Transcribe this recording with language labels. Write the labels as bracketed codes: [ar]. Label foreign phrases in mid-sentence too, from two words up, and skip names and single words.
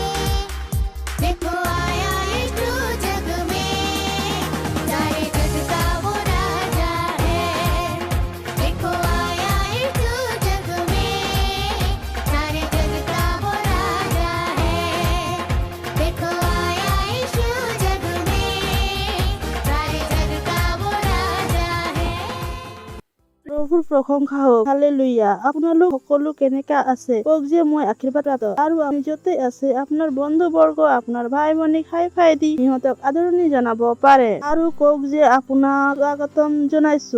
[hi] देखो आया यीशु जग में, सारे जग का वो राजा है। देखो आया यीशु जग में, सारे जग का वो राजा है। देखो आया यीशु जग में, सारे जग का वो राजा है। [as] প্ৰভুৰ প্ৰশংসা হওক, হালেলুয়া। আপোনালোক সকলো কেনেকা আছে? কওক যে মই আশীৰ্বাদ প্ৰাপ্ত। আৰু আপুনি য'তে আছে আপোনাৰ বন্ধু বৰ্গ, আপোনাৰ ভাই ভনী হাই দি সিহঁতক আদৰণি জনাব পাৰে। আৰু কওক যে আপোনাক স্বাগতম জনাইছো।